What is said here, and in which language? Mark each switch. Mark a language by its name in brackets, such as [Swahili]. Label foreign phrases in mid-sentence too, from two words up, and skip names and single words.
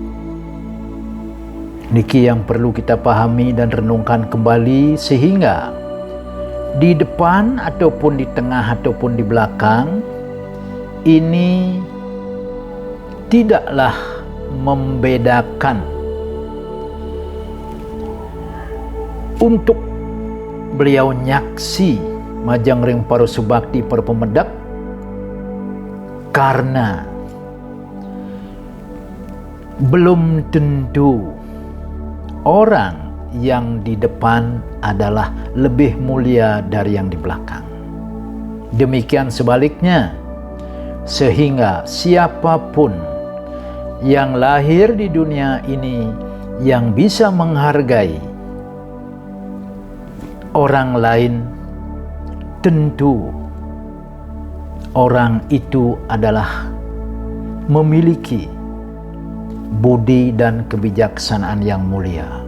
[Indonesian] Niki yang perlu kita pahami dan renungkan kembali, sehingga di depan ataupun di tengah ataupun di belakang ini tidaklah membedakan untuk beliau [Balinese] nyaksi majang ring para subakti para pemedak, [Indonesian] karena belum tentu orang yang di depan adalah lebih mulia dari yang di belakang. Demikian sebaliknya, sehingga siapapun yang lahir di dunia ini yang bisa menghargai orang lain, tentu orang itu adalah memiliki budi dan kebijaksanaan yang mulia.